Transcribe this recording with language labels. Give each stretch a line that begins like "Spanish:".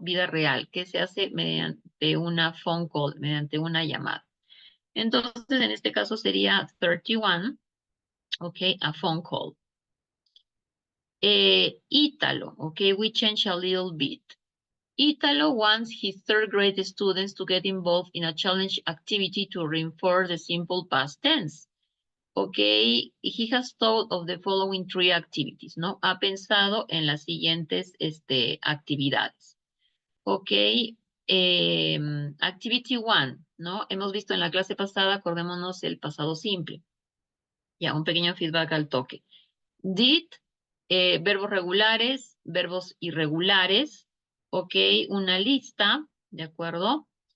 Spanish: Vida real, que se hace mediante una
English: phone call,
Spanish: mediante una llamada. Entonces, en este caso sería 31, okay,
English: a phone call. Ítalo, okay, we change a little bit. Ítalo wants his third grade students to get involved in a challenge activity to reinforce the simple past tense. Okay, he has thought of the following three activities, ¿no?
Spanish: Ha pensado en las siguientes actividades.
English: Okay, activity one, ¿no?
Spanish: Hemos visto en la clase pasada, acordémonos el pasado simple. Ya, un pequeño feedback al toque. Did, verbos regulares, verbos irregulares, ok, una lista, ¿de acuerdo?